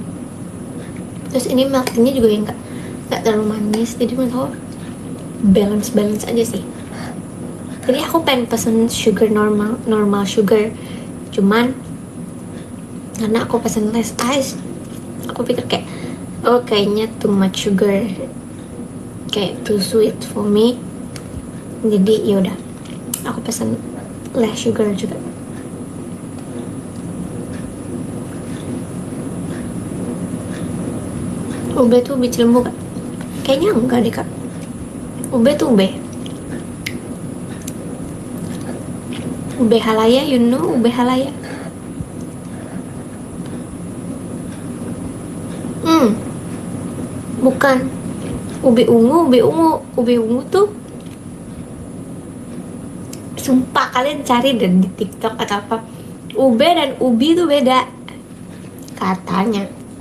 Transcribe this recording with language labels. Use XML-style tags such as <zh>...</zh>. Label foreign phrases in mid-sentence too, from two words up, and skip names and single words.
<id>Terus ini</id> <en>milk tea-</en> <id>nya juga yang nggak terlalu manis, jadi menurut aku balance aja sih. Jadi aku pengen pesen</id> <en>sugar normal sugar,</en> <id>cuman karena aku pesen</id> <en>less ice,</en> <id>aku pikir kayak oh kayaknya</id> <en>too much sugar,</en> <id>kayak</id> <en>too sweet for me,</en> <id>jadi yaudah aku pesen</id> <en>less sugar</en> <id>juga. Ube tuh ubi cilembu kak? Kayaknya enggak deh kak. Ube tuh ube.</id> <en>Ube halaya, you know ube halaya?</en> <id>Bukan. Ubi ungu tuh sumpah kalian cari dan di TikTok atau apa. Ube dan ubi tuh beda katanya.</id>